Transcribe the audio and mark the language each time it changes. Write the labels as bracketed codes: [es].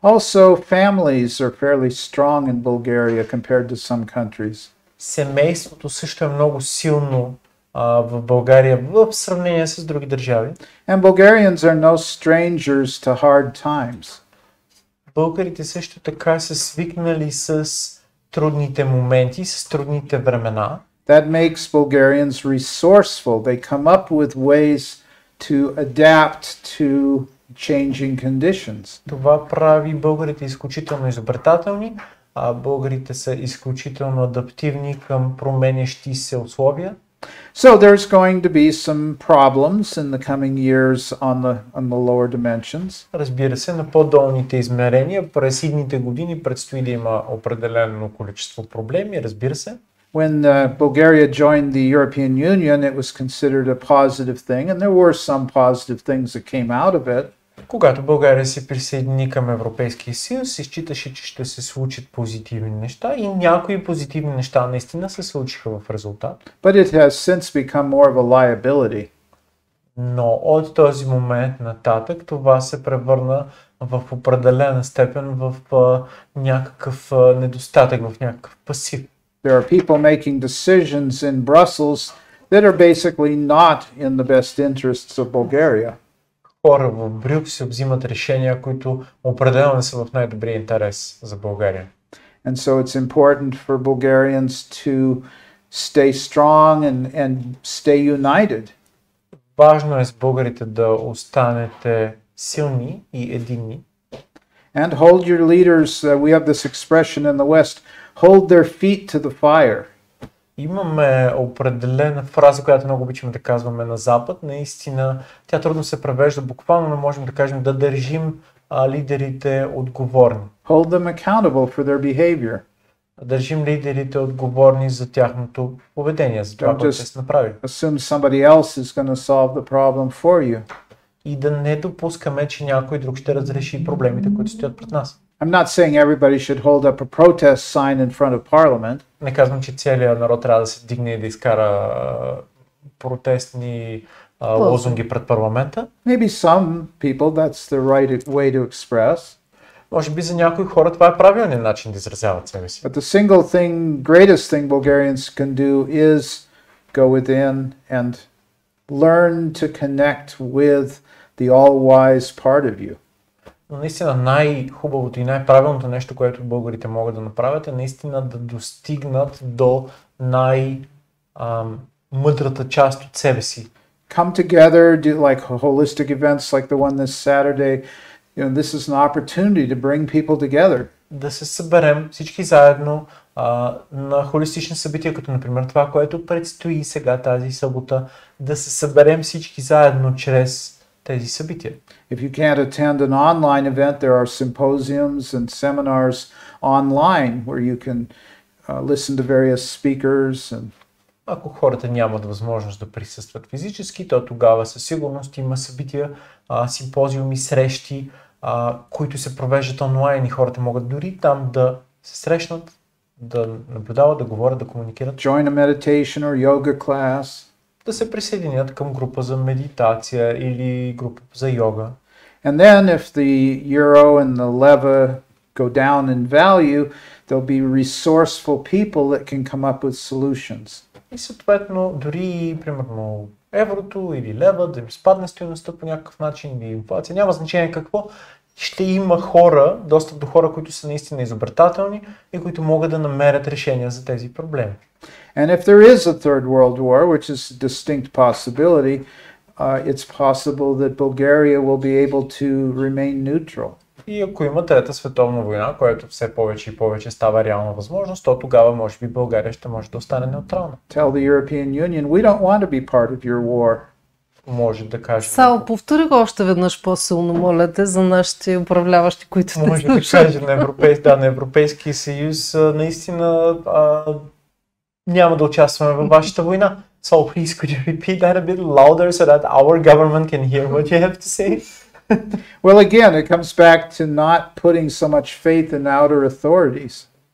[en] Also, families are fairly strong in Bulgaria compared to some countries. [bg] Семейството също е много силно в България в сравнение с други държави. [en] And Bulgarians are no strangers to hard times. [bg] Българите също така са свикнали с трудните моменти, с трудните времена. [en] That makes Bulgarians resourceful. They come up with ways to adapt to changing conditions. [bg] Това прави българите изключително изобретателни, а българите са изключително адаптивни към променящи се условия. [en] So there's going to be some problems in the coming years on the lower dimensions. [bg] Разбира се, на по-долните измерения през идните години предстои да има определено количество проблеми, разбира се. [en] When Bulgaria joined the European Union, it was considered a positive thing, and there were some positive things that came out of it. [bg] Когато България се присъедини към Европейския съюз, се считаше, че ще се случат позитивни неща и някои позитивни неща наистина се случиха в резултат. [en] But it has since become more of a liability. [bg] Но от този момент нататък това се превърна в определена степен в някакъв недостатък, в някакъв пасив. [en] There are people making decisions in Brussels that are basically not in the best interests of Bulgaria. [bg] Хора в Брюксел взимат решения, които определено не са в най-добрия интерес за България. [en] And so it's important for Bulgarians to stay strong and stay united. [bg] Важно е с българите да останете силни и единни. [en] And hold your leaders, we have this expression in the West, hold their feet to the fire. [bg] Имаме определена фраза, която много обичаме да казваме на Запад. Наистина, тя трудно се превежда буквално, но можем да кажем да държим лидерите отговорни. [en] Hold them accountable for their behavior. [bg] Държим лидерите отговорни за тяхното поведение, за това, което са направили. [en] Assume somebody else is going to solve the problem for you. [bg] И да не допускаме, че някой друг ще разреши проблемите, които стоят пред нас. [en] I'm not saying everybody should hold up a protest sign in front of Parliament. [bg] Не казвам, че целият народ трябва да се дигне и да изкара протестни лозунги пред парламента. [en] Maybe some people that's the right way to express. [bg] Може би за някои хора това е правилният начин да изразяват себе си. [en] But the greatest thing Bulgarians can do is go within and learn to connect with the all-wise part of you. [bg] Но наистина най-хубавото и най-правилното нещо, което българите могат да направят, е наистина да достигнат до най-мъдрата част от себе си. [en] Come together, do like holistic events like the one this Saturday. You know, this is an opportunity to bring people together. [bg] Да се съберем всички заедно на холистични събития, като например това, което предстои сега тази събота, да се съберем всички заедно чрез тези събития. [en] If you can't attend an online event, there are symposiums and seminars online where you can listen to various speakers. [bg] Ако хората нямат възможност да присъстват физически, то тогава със сигурност има събития, симпозиуми, срещи, които се провеждат онлайн и хората могат дори там да се срещнат, да наблюдават, да говорят, да комуникират. [en] Join a meditation or yoga class. [bg] Да се присъединят към група за медитация или група за йога. [en] And then if the euro and the leva go down in value, there'll be resourceful people that can come up with solutions. [bg] и съответно дори примерно еврото или лева да им спадне стойността по някакъв начин или инфлация, няма значение какво, ще има хора, достъп до хора, които са наистина изобретателни и които могат да намерят решения за тези проблеми. [en] And if there is a third world war, which is a distinct possibility, it's possible that Bulgaria will be able to remain neutral. [bg] И ако има трета световна война, което все повече и повече става реална възможност, то тогава може би България ще може да остане неутрална. [en] Tell the European Union, we don't want to be part of your war. [bg] Може да кажем. Сал, повтори го още веднъж по-силно, моля те, за нашите управляващи, които те Може да кажа на Европейския съюз, наистина няма да участваме във вашата война. [en] So please could you repeat that a bit louder so that our government can hear what you have to say? Well, again, it comes back to not putting so much faith in outer authorities.